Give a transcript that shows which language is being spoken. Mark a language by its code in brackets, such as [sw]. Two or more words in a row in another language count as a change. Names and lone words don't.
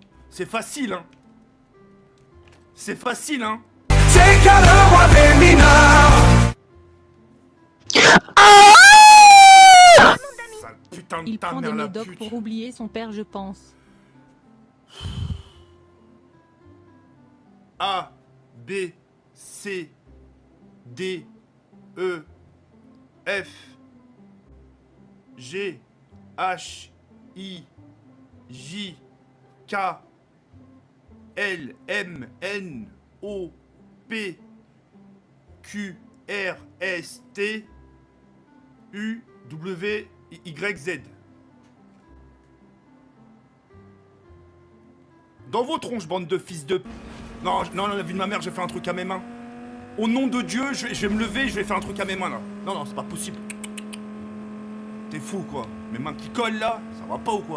[fr] C'est facile, hein. C'est facile, hein. C'est qu'à le roi des mineurs. Sale putain de Il ta prend des mère, la médocs pute. pour oublier son père, je pense. A, B, C, D, E, F, G, H, I, J, K, L, M, N, O, P, Q, R, S, T, U, W, Y, Z. Dans vos tronches, bande de fils de... Non, non, la vie de ma mère, j'ai fait un truc à mes mains. Au nom de Dieu, je vais me lever, je vais faire un truc à mes mains, là. Non, non, c'est pas possible. T'es fou, quoi. Mes mains qui collent, là, ça va pas ou quoi?